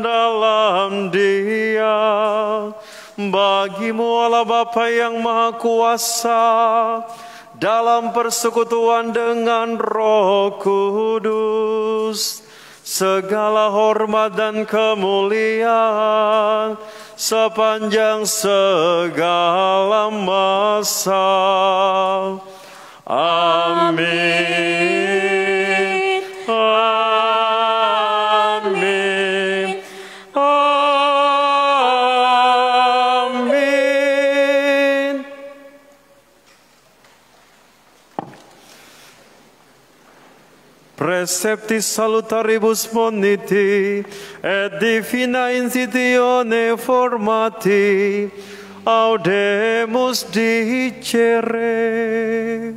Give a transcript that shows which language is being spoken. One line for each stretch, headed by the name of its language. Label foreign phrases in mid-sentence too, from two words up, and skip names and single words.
Indonesian: dalam Dia, bagi-Mu Allah Bapa yang Maha Kuasa, dalam persekutuan dengan Roh Kudus, segala hormat dan kemuliaan sepanjang segala masa. Amin. Amin. Amin.
Latin: Preceptis salutaribus moniti et divina incitione formati audemus dicere.